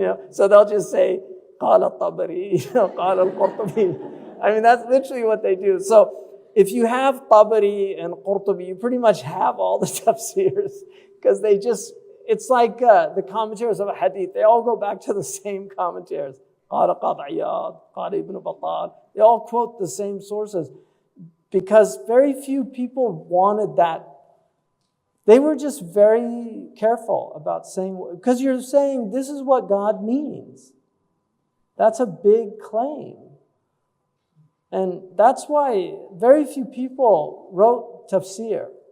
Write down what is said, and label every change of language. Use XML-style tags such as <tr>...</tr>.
<en>So they'll just say,</en> <ar>قال الطبري, قال القرطبي.</ar> <en>I mean, that's literally what they do. So if you have Tabari and Qurtubi, you pretty much have all the tafsirs because it's like the commentaries of a hadith. They all go back to the same commentaries.</en> <ar>قال قاضي عياض, قال ابن بطال.</ar> <en>They all quote the same sources because very few people wanted that. They were just very careful about saying, because you're saying this is what God means. That's a big claim. And that's why very few people wrote tafsir.</en>